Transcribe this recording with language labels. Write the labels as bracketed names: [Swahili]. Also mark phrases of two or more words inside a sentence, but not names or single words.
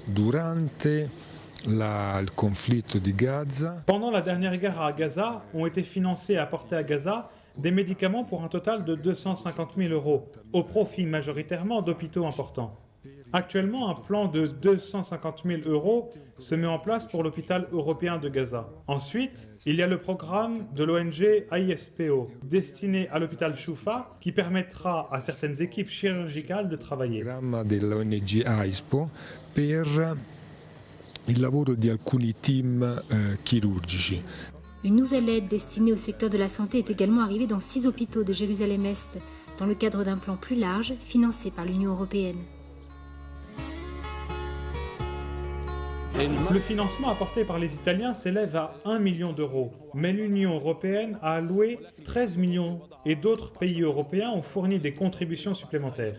[French] Pendant la dernière guerre à Gaza, ont été financés et apportés à Gaza des médicaments pour un total de 250 000 €, au profit majoritairement d'hôpitaux importants. Actuellement, un plan de 250 000 € se met en place pour l'hôpital européen de Gaza. Ensuite, il y a le programme de l'ONG AISPO, destiné à l'hôpital Choufa, qui permettra à certaines équipes chirurgicales de travailler. [Italian] Il programma dell'ONG AISPO per il lavoro di alcuni team chirurgici. [French] Une nouvelle aide destinée au secteur de la santé est également arrivée dans 6 hôpitaux de Jérusalem-Est, dans le cadre d'un plan plus large financé par l'Union européenne. Le financement apporté par les Italiens s'élève à 1 million €, mais l'Union européenne a alloué 13 millions et d'autres pays européens ont fourni des contributions supplémentaires.